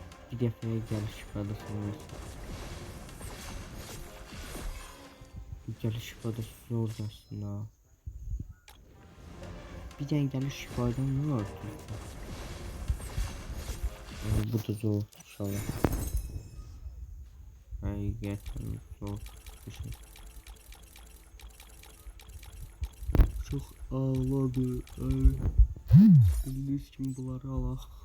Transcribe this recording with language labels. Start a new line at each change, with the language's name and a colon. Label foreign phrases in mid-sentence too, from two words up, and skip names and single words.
Azerbaijani: bir dəfəyə gəliş ifadəsi olmasın. Gəliş ifadəsi zordur aslında. Bir dənə gəliş ifadəm ne var? Bu da zor inşallah. Həqiqətən zor bir şey.
Turkish: Çok ağladı.
Azerbaijani: Bildiğiniz kimi bunları alaq.